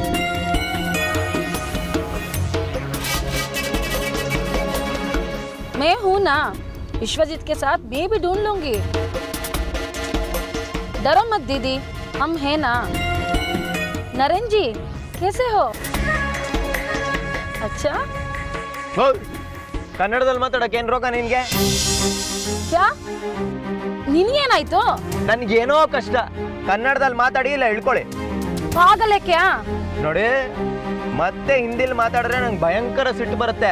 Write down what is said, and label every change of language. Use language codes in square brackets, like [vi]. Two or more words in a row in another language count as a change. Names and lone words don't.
[hi] मैं हूं ना, विश्वजीत के साथ मैं भी ढूंढ लूंगी. डरो मत दीदी, हम हैं ना. नरेन जी कैसे हो? अच्छा, [kn] ಕನ್ನಡದಲ್ಲಿ ಮಾತಾಡಕ್ಕೆ ಏನು ರೋಗ ನಿನ್ಗೆ? क्या ನಿನಗೇನಾಯ್ತು? ನನ್ಗೇನೋ ಕಷ್ಟ. ಕನ್ನಡದಲ್ಲಿ ಮಾತಾಡಿ, ಇಲ್ಲ ಇಳ್ಕೊಳ್ಳಿ. [hi] पागले क्या? [kn] ನೋಡಿ, ಮತ್ತೆ ಹಿಂದಿಲಿ ಮಾತಾಡಿದ್ರೆ ನಂಗೆ ಭಯಂಕರ ಸಿಟ್ಟು ಬರುತ್ತೆ.